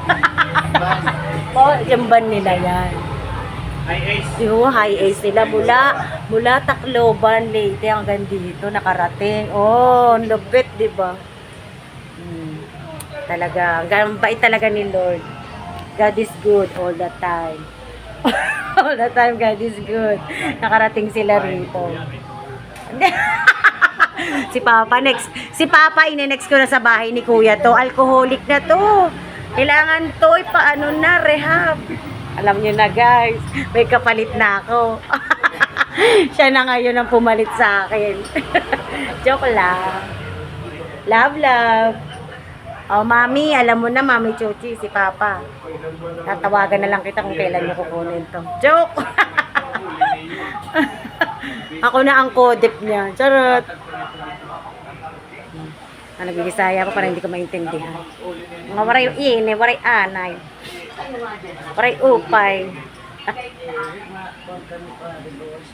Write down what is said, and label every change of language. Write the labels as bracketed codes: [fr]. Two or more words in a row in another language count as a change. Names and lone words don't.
[tl] Yung van nila yan. Yung high ace nila mula Tacloban, Leyte hanggang dito nakarating. Oh, lupit, di ba? Talaga, bait talaga ni Lord. [en] God is good all the time. All the time God is good. [tl] Nakarating sila rito. Si Papa ine-next ko na sa bahay ni Kuya to. Alcoholic na to. Kailangan to ipaano na rehab. Alam niyo na guys, may kapalit na ako. Siya na ngayon ang pumalit sa akin. Joke lang. Love, love. Oh, Mami, alam mo na, Mami Chuchi, si Papa. Tatawagan na lang kita kung kailan niyo kukunin to. Joke! Ako na ang kodep niya. Charot! Nagbibisaya pa parang hindi ko maintindihan. [war] Mga waray ine, waray anay. Waray upay.